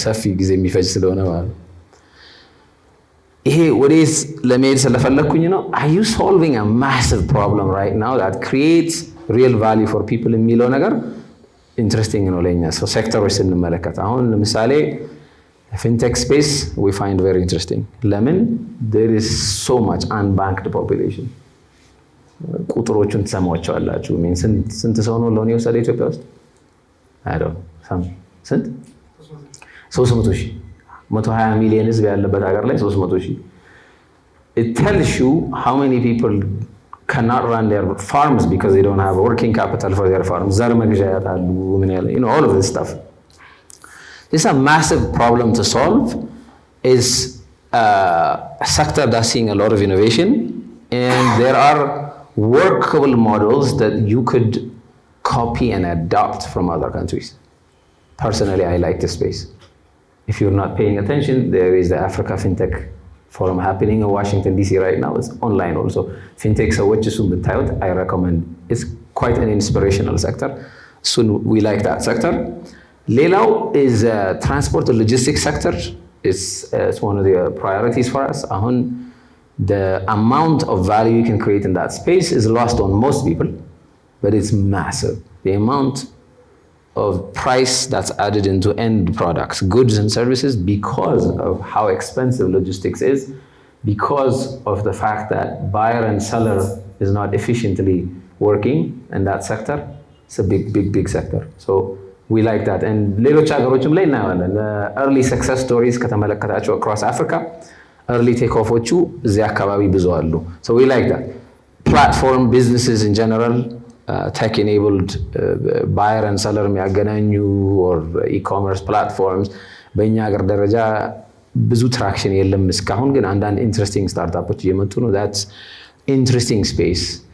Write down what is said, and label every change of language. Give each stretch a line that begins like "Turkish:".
Amharic: ሰፊ ጊዜ የሚፈጅ ስለሆነ ማለት ነው። ይሄ ወዴት ለመሄድ ስለፈለኩኝ ነው።
English: Are you solving a massive problem right now that creates real value for people
Amharic: የሚለው ነገር interesting ነው ለኛ። So ሴክተሮች ስንመለከት አሁን ለምሳሌ
English: fintech space we find very interesting.
Amharic: ለምን?
English: There is so much unbanked population.
Amharic: ቁጥሮቹን ትሰማቸዋላችሁ። ስንት ሰው ነው ሎን የወሰደ ኢትዮጵያ ውስጥ?
English: I don't know.
Amharic: ስንት?
English: 300,000.
Amharic: 120 ሚሊዮን ህዝብ ያለበት ሀገር ላይ 300,000.
English: It tells you how many people cannot run their farms because they don't have working capital for their farms.
Amharic: ዘር መግዣ ያጣሉ፣ ምን ያለ,
English: all of this stuff. This is a massive problem to solve. Is a sector that's seeing a lot of innovation, and there are workable models that you could copy and adopt from other countries. Personally, I like this space. If you're not paying attention, there is the Africa FinTech Forum happening in Washington, D.C. right now. It's online also. FinTech, so what you I recommend. It's quite an inspirational sector. So we like that sector. Lelau is transport and logistics sector. It's one of the priorities for us. The amount of value you can create in that space is lost on most people, but it's massive. The amount of price that's added into end products, goods and services, because of how expensive logistics is, because of the fact that buyer and seller is not efficiently working in that sector. It's a big sector. So we like that.
Amharic: And ሌሎች ሀገሮችም ላይ እናያለን።
English: early success stories
Amharic: ከተመለከታቸው
English: across Africa,
Amharic: early takeoff-ዎቹ እዚህ አካባቢ ብዙ አሉ.
English: So we like that. Platform businesses in general, tech-enabled buyer and seller
Amharic: የሚያገናኙ
English: or e-commerce platforms
Amharic: በእኛ ሀገር ደረጃ ብዙ ትራክሽን የለም እስካሁን፣ ግን አንዳንድ ኢንትረስቲንግ ስታርታፖች እየመጡ ነው።
English: that's interesting space.